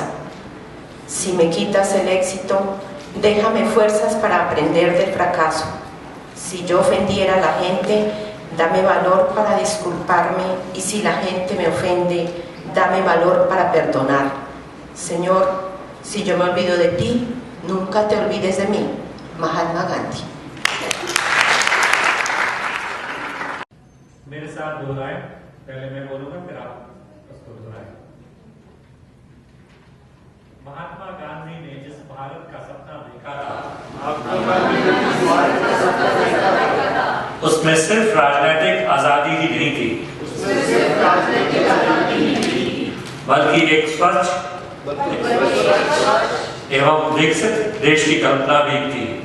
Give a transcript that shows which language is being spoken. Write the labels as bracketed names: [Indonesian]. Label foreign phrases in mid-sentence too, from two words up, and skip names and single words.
[Spanish] Si me quitas el éxito, déjame fuerzas para aprender del fracaso. Si yo ofendiera a la gente, dame valor para disculparme, y si la gente me ofende, dame valor para perdonar. Señor, si yo me olvido de ti, nunca te olvides de mí. Mahatma Gandhi. [Hindi] मेरे साथ दोहराएं, पहले मैं बोलूंगा फिर आप उसको दोहराएं। महात्मा गांधी ने जिस भारत का सपना देखा था, उसमें सिर्फ राजनीतिक आजादी ही नहीं थी, बल्कि एक स्वच्छ एवं विकसित देश की कल्पना भी थी।